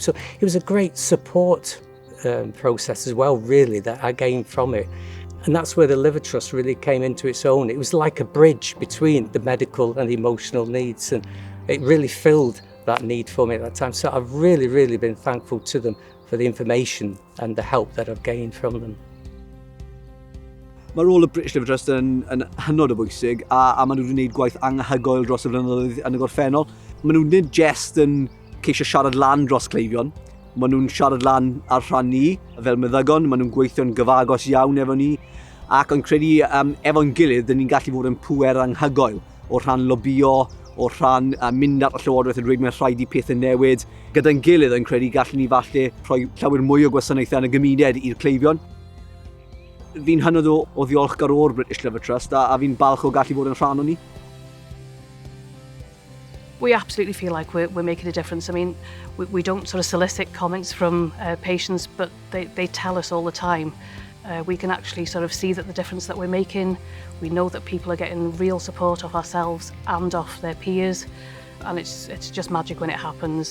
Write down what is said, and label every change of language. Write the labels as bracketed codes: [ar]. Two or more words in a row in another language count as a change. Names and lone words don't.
[en] So it was a great support process as well, really, that I gained from it. And that's where the Liver Trust really came into its own. It was like a bridge between the medical and the emotional needs, and it really filled that need for me at that time. So I've really, really been thankful to them for the information and the help that I've gained from them. [cy] Mae rôl y British Liver Trust yn hynod o bwysig, a maen nhw wedi gwneud gwaith anghygoel dros y flynyddoedd yn y gorffennol. Maen nhw nid jest yn ceisio siarad lan dros cleifion, maen nhw'n siarad lan ar rhan ni, fel meddygon, maen nhw'n gweithio'n gyfagos iawn efo ni, ac yn credu efo'n gilydd, dyn ni'n gallu fod yn pŵer anghygoel o rhan lobio, o rhan mynd at y Llywodraeth yn dweud mae'n rhaid i pethau newid. Gyda'n gilydd yn credu gallwn ni falle rhoi llawer mwy o gwasanaethau yn y gymuned i'r cleifion. Fi'n hynod o ddiolchgar o'r British Liver Trust a fi'n balch o gallu fod yn rhan o ni. [en] We absolutely feel like we're making a difference. I mean, we don't sort of solicit comments from patients, but they tell us all the time. We can actually sort of see that the difference that we're making. We know that people are getting real support of ourselves and of their peers, and it's just magic when it happens.